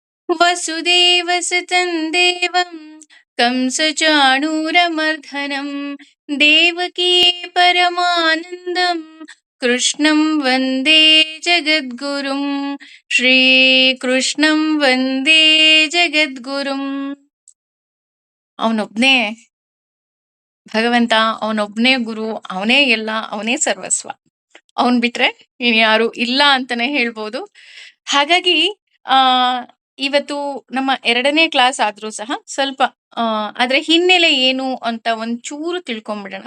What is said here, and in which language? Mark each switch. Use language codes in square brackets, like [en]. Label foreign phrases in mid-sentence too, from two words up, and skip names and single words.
[sa] वसुदेवसुतं देवं कंसचाणूरमर्दनं देवकी परमानन्दं कृष्णं वन्दे जगद्गुरुं ಶ್ರೀಕೃಷ್ಣಂ ವಂದೇ ಜಗದ್ಗುರುಂ. [kn] ಅವನೊಬ್ನೇ ಭಗವಂತ, ಅವನೊಬ್ನೇ ಗುರು, ಅವನೇ ಎಲ್ಲ, ಅವನೇ ಸರ್ವಸ್ವ. ಅವನ್ ಬಿಟ್ರೆ ಇನ್ಯಾರು ಇಲ್ಲ ಅಂತಾನೆ ಹೇಳ್ಬೋದು. ಹಾಗಾಗಿ ಆ ಇವತ್ತು ನಮ್ಮ 2ನೇ ಕ್ಲಾಸ್ ಆದ್ರೂ ಸಹ ಸ್ವಲ್ಪ ಅದ್ರ ಹಿನ್ನೆಲೆ ಏನು ಅಂತ ಒಂಚೂರು ತಿಳ್ಕೊಂಡ್ಬಿಡೋಣ.